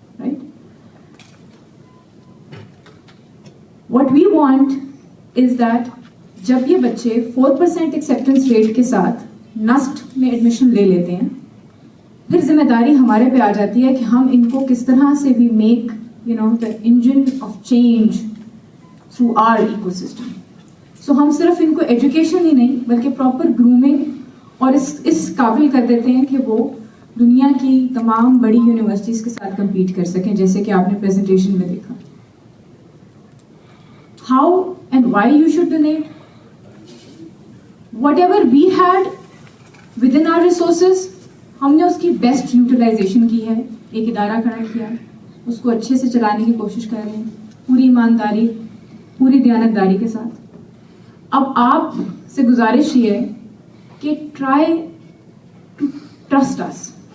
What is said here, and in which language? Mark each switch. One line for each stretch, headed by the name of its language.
English: right, what we want is that
Urdu: جب یہ بچے 4% ایکسیپٹنس ریٹ کے ساتھ نسٹ میں ایڈمیشن لے لیتے ہیں, پھر ذمہ داری ہمارے پہ آ جاتی ہے کہ ہم ان کو کس طرح سے بھی
English: Make the engine of change through our ecosystem.
Urdu: So ہم صرف ان کو ایجوکیشن ہی نہیں بلکہ پراپر گرومنگ اور اس قابل کر دیتے ہیں کہ وہ دنیا کی تمام بڑی یونیورسٹیز کے ساتھ کمپیٹ کر سکیں, جیسے کہ آپ نے پریزنٹیشن میں دیکھا.
English: How and why you should donate? Whatever we had within our resources,
Urdu: ہم نے اس کی بیسٹ یوٹیلائزیشن کی ہے. ایک ادارہ کھڑا کیا, اس کو اچھے سے چلانے کی کوشش کر رہے ہیں, پوری ایمانداری, پوری دیانتداری کے ساتھ. اب آپ سے گزارش یہ ہے کہ
English: Try to trust us.